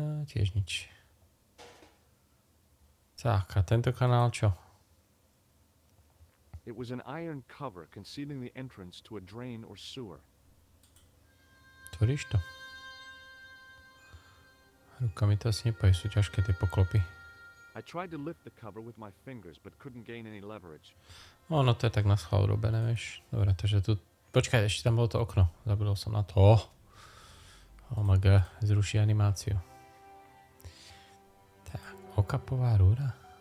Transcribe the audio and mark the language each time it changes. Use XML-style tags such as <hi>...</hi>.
<sk>Tiež nič. Tak, a tento kanál čo?</sk> <en>It was an iron cover concealing the entrance to a drain or sewer.</en> <sk>Tvoríš to? Rukami to asi nepoje, sú ťažké tie poklopy.</sk> <en>I tried to lift the cover with my fingers, but couldn't gain any leverage.</en> <sk>No to je tak na schvál urobené, vieš. Dobre, takže tu... Počkaj, ešte tam bolo to okno. Zabudol som na to.</sk> <en>Oh my god,</en> <sk>zruší animáciu. Tak, okapová rúra.</sk>